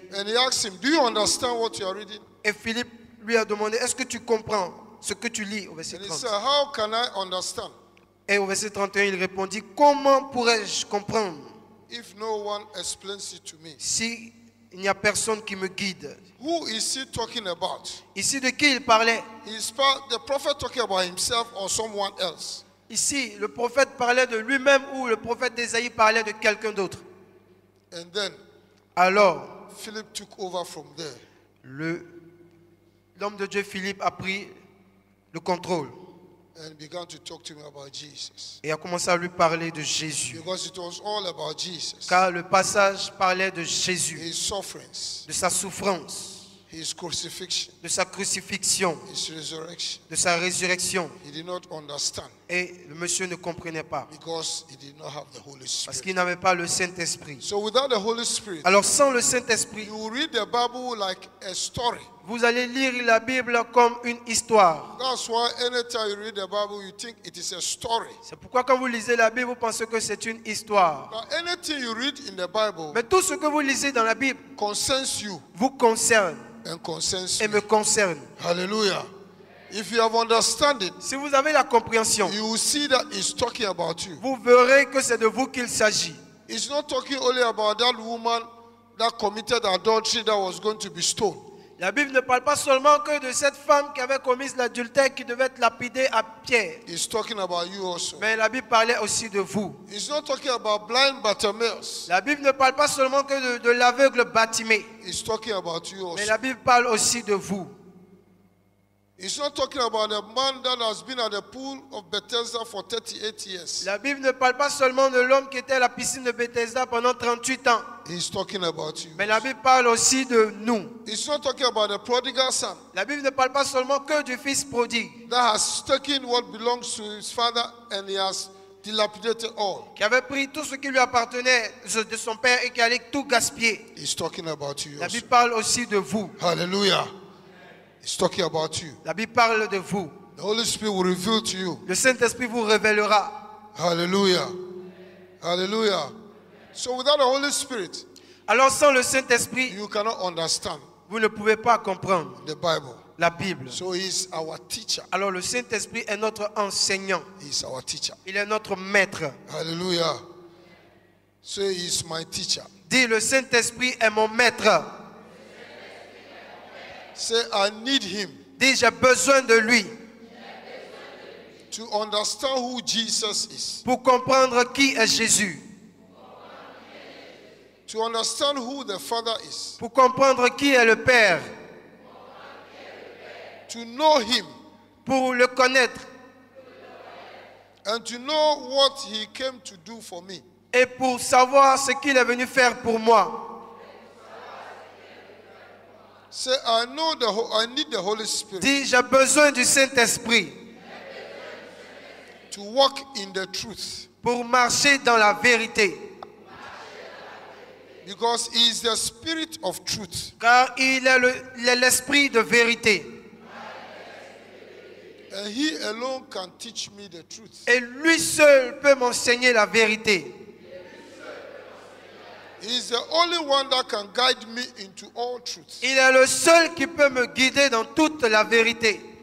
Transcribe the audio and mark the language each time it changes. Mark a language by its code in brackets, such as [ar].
[en] And he asked him, do you understand what you are reading? [fr] Et Philippe lui a demandé, est-ce que tu comprends ce que tu lis au verset [en] And he [fr] 30? [en] said, how can I understand [fr] Et au verset 31, il répondit, comment pourrais-je comprendre [en] if no one explains it to me? [fr] si Il n'y a personne qui me guide. [en] Who is he talking about? [fr] Ici, de qui il parlait? [en] The prophet talking about himself or someone else? [fr] Ici, le prophète parlait de lui-même ou le prophète d'Ésaïe parlait de quelqu'un d'autre. [en] And then [fr] Alors, [en] Philip took over from there. [fr] l'homme de Dieu Philippe a pris le contrôle [en] And began to talk to me about Jesus. [fr] et a commencé à lui parler de Jésus. [en] Because it was all about Jesus. [fr] Car le passage parlait de Jésus, [en] His sufferings, [fr] de sa souffrance, [en] his crucifixion, [fr] de sa crucifixion, [en] his resurrection. [fr] de sa résurrection. [en] He did not understand [fr] Et le monsieur ne comprenait pas [en] because he did not have the Holy [fr] parce [en] Spirit. [fr] qu'il n'avait pas le Saint-Esprit. [en] So without the Holy Spirit, [fr] Alors sans le Saint-Esprit, [en] you read the Bible like a story. [fr] vous allez lire la Bible comme une histoire. [en] That's why anytime you read the Bible, you think it is a story. [fr] C'est pourquoi quand vous lisez la Bible, vous pensez que c'est une histoire. [en] Now, anything you read in the Bible [fr] Mais tout ce que vous lisez dans la Bible [en] concerns you [fr] vous concerne [en] and concerns [fr] et [en] me. [fr] me concerne. [en] Hallelujah. If you have understanding, [fr] Si vous avez la compréhension, [en] you will see that he's talking about you. [fr] vous verrez que c'est de vous qu'il s'agit. [en] He's not talking only about that woman that committed adultery that was going to be stoned. [fr] La Bible ne parle pas seulement que de cette femme qui avait commis l'adultère qui devait être lapidée à pierre. [en] He's talking about you also. [fr] Mais la Bible parlait aussi de vous. [en] He's not talking about blind Bartimaeus. [fr] La Bible ne parle pas seulement que de l'aveugle Bartimée. [en] He's talking about you [fr] Mais [en] also. [fr] la Bible parle aussi de vous. [en] He's not talking about a man that has been at the pool of Bethesda for 38 years. [fr] La Bible ne parle pas seulement de l'homme qui était à la piscine de Bethesda pendant 38 ans. [en] He's talking about you. [fr] Mais la Bible parle aussi de nous. [en] He's not talking about the prodigal son [fr] La Bible ne parle pas seulement que du fils prodigue [en] that has taken what belongs to his father and he has dilapidated all. [fr] qui avait pris tout ce qui lui appartenait de son père et qui allait tout gaspiller. [en] He's talking about you [fr] La [en] also. [fr] Bible parle aussi de vous. [en] Hallelujah. He's talking about you. [fr] La Bible parle de vous. [en] The Holy Spirit will reveal to you. [fr] Le Saint-Esprit vous révélera. [en] Hallelujah. Hallelujah. So without the Holy Spirit, [fr] Alors sans le Saint-Esprit, [en] you cannot understand [fr] vous ne pouvez pas comprendre [en] the Bible. [fr] la Bible. [en] So he's our teacher. [fr] Alors le Saint-Esprit est notre enseignant. [en] He's our teacher. [fr] Il est notre maître. [en] Hallelujah. So he's my teacher. [fr] Dis, le Saint-Esprit est mon maître. [en] Say, I need him [fr] Dis, j'ai besoin de lui [en] to understand who Jesus is, [fr] pour comprendre qui est Jésus, [en] to understand who the Father is, [fr] pour comprendre qui est le Père, [en] to know him, [fr] pour le connaître [en] and to know what he came to do for me. [fr] et pour savoir ce qu'il est venu faire pour moi. [en] Say, I need the Holy Spirit [fr] Dis, j'ai besoin du Saint-Esprit [en] to walk in the truth, [fr] pour marcher dans la vérité, [en] because he is the Spirit of truth. [fr] car il est l'Esprit de vérité. [en] And he alone can teach me the truth. [fr] Et lui seul peut m'enseigner la vérité. [en] He is the only one that can guide me into all truth. [fr] Il est le seul qui peut me guider dans toute la vérité.